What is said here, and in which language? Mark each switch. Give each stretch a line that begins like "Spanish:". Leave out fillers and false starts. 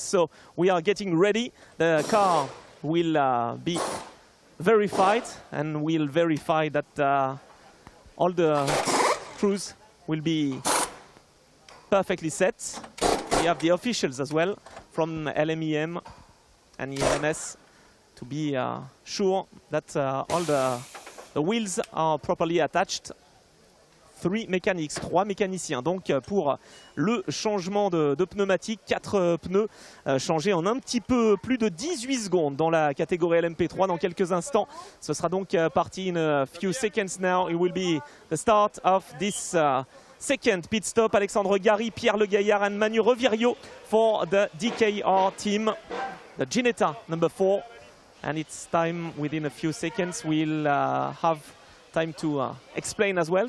English: So we are getting ready. The car will be verified, and we'll verify that all the crews will be perfectly set. We have the officials as well from LMEM and ELMS to be sure that all the wheels are properly attached.
French: 3 mécaniques, 3 mécaniciens. Donc pour le changement de pneumatique, 4 pneus changés en un petit peu plus de 18 secondes dans la catégorie LMP3 dans quelques instants. Ce sera donc parti
English: in a few seconds now. It will be the start of this second pit stop. Alexandre Gary, Pierre Le Gaillard and Manu Revirio for the DKR team, the Ginetta number 4. And it's time, within a few seconds, we'll have time to explain as well.